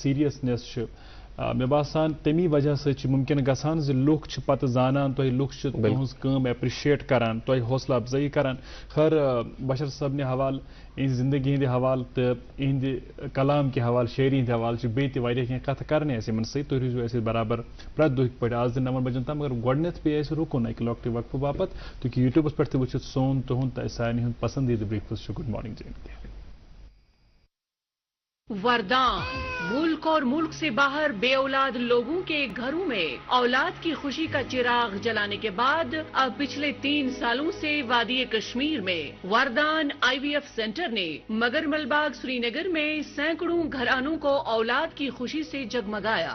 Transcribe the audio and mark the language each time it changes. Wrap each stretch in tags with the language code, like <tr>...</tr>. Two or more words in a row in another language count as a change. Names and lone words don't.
<ks>سیٖریسنیس چھِ مےٚ باسان تمی وجہ سۭتۍ چھِ مُمکِن گژھان زِ لُکھ چھِ پتہٕ زانان تۄہہِ لُکھ چھِ تُہٕنٛز کٲم ایپرِشیٹ کران تۄہہِ حوصلہٕ افضٲیی کران خٲر بشر صٲبنہِ حوالہٕ یِہنٛزِ زندگی ہٕنٛدِ حوالہٕ تہٕ یِہنٛدِ کلام کہِ حوالہٕ شٲعری ہٕنٛدِ حوالہٕ چھِ بیٚیہِ تہِ واریاہ کینٛہہ کتھٕ کرنہِ اَسہِ یِمن سۭتۍ تُہۍ روٗزِو اَسہِ برابر پرٛٮ۪تھ دۄہٕکۍ پٲٹھۍ آز تہِ 9 بجن تام مگر گۄڈنٮ۪تھ پیٚیہِ اَسہِ رُکُن اَکہِ لۄکٹہِ وقفہٕ باپتھ تُہۍ ہیٚکِو یوٗٹیوٗبس پٮ۪ٹھ تہِ وٕچھِتھ سون تُہُنٛد تہٕ سانہِ ہُنٛد پسنٛدیٖدٕ بریکفاسٹ چھُ</ks> <en>good morning</en> <ks>جے</ks> <ur>وردان ملک اور ملک سے باہر بے اولاد لوگوں کے گھروں میں اولاد کی خوشی کا چراغ جلانے کے بعد اب پچھلے 3 سالوں سے وادی کشمیر میں وردان IVF سینٹر نے مگرمل باغ سری نگر میں سینکڑوں گھرانوں کو اولاد کی خوشی سے جگمگایا.</ur>